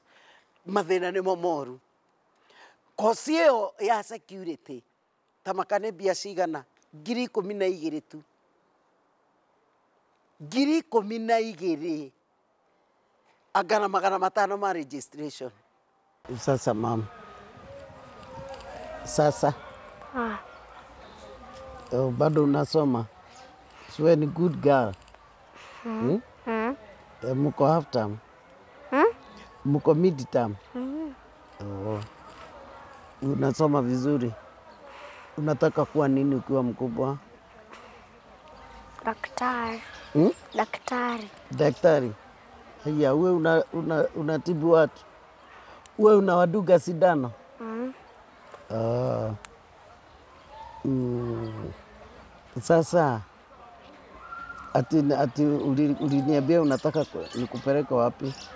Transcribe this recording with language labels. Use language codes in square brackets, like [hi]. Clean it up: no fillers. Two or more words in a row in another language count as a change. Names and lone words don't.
[ki] Mathĩna nĩmo moru. Kosi ĩyo ya security ta makane mbia cigana 12,000 tu. ngiri 12 agana 500 ma registration. [sw] Sasa mama, sasa bado unasoma? Siwe ni [en] good girl. [sw] Muko [en] half term? [sw] Muko [en] mid term? [sw] Unasoma vizuri? Unataka kuwa nini ukiwa mkubwa? Daktari. Daktari. Daktari? Haya, wewe unatibu watu? Wewe unawaduga sindano? Sasa ati uliniambia unataka nikupeleke wapi?